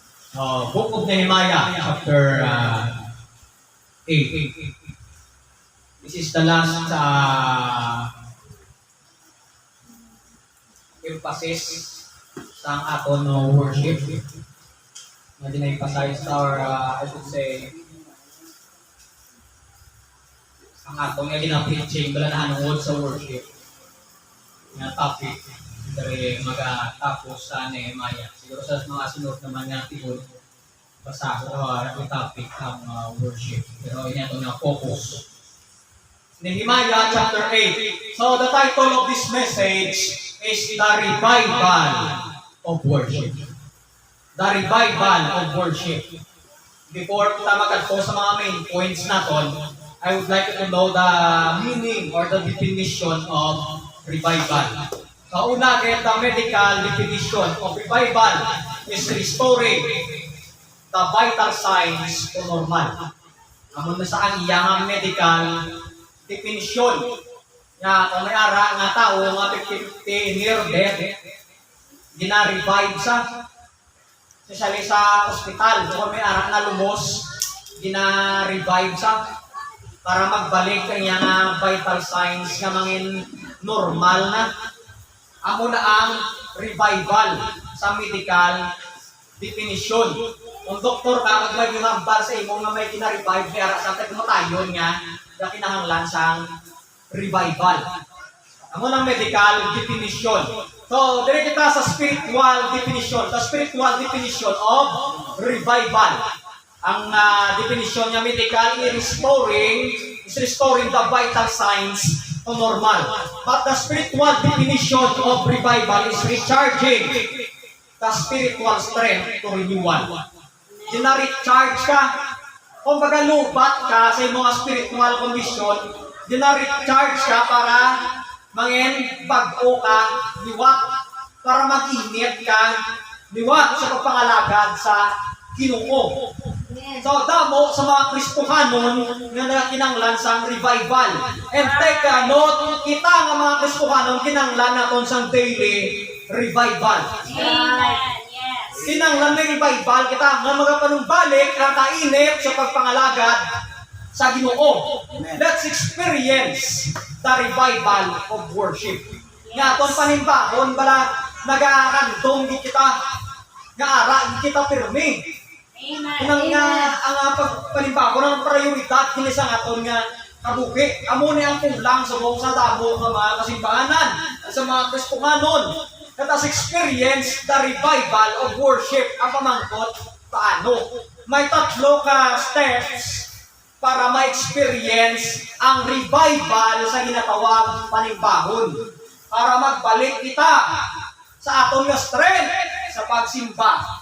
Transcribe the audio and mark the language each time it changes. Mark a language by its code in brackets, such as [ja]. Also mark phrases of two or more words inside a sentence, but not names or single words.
[en] Book of Nehemiah, chapter 8. This is the last emphasis [hil] sa aton no [en] worship. [hil] Na dina-emphasize [en] or I should say, [hil] ang aton nga gina-preaching bala na hanungod sa worship. Nga topic dari magatapos sa Nehemiah. Siguro sa mga sunod naman nga tigod basa ko ang topic ang worship. Pero ini ato nga focus. Nehemiah chapter 8. [en] So the title of this message is The Revival of Worship. The Revival of Worship. Before [hil] kita magkadto sa mga [en] main points naton, I would like to know the meaning or the definition of revival. So una, the medical definition of revival is restoring the vital signs to normal. [hil] Amon na sa ang iyang [en] medical definition [hil] nga kung may ara nga tao nga 50 [en] near death [hil] gina-revive sa especially sa ospital kung may ara nga lumos gina-revive sa para magbalik ang iyang [en] vital signs [hil] nga mangin normal na. Amo na ang revival sa [en] medical definition. [hil] Kung doktor ka, kag may ginambal sa imo nga may kina-revive kaya sa pagmatayon nga na kinahanglan sang revival. Amo ng [en] medical definition. [hil] So, dire kita sa [en] spiritual definition. The spiritual definition of revival. Ang definition niya medical is restoring the vital signs to normal. But the spiritual definition of revival is recharging the spiritual strength to renewal. [hil] Gina-recharge ka. Kung baga lubat ka sa mga [en] spiritual condition, [hil] gina-recharge ka para mangin bago ka, liwat, para mag-init ka, liwat sa pagpangalagad sa Ginoo. So, damo sa mga Kristohanon nga kinanglan sang revival. [en] And take note, [hil] kita nga mga Kristohanon kinanglan naton sang daily revival. Amen. Kinanglan ng revival kita nga magapanumbalik ang kainit sa pagpangalagad sa Ginoo. [en] Let's experience the revival of worship. [hil] Nga aton panimbahon bala nagakarandong kita nga ara kita pirmi. Amen. Ang pagpanimbahon ang prioridad kini sa aton nga kabuki. Amo ni ang kulang sa buong sa damo nga mga kasimbahanan sa mga Kristohanon. [en] Let us experience the revival of worship. [hil] Ang pamangkot, paano? May tatlo ka steps para ma-experience ang revival sa ginatawag panimbahon. Para magbalik kita sa aton nga strength sa pagsimba.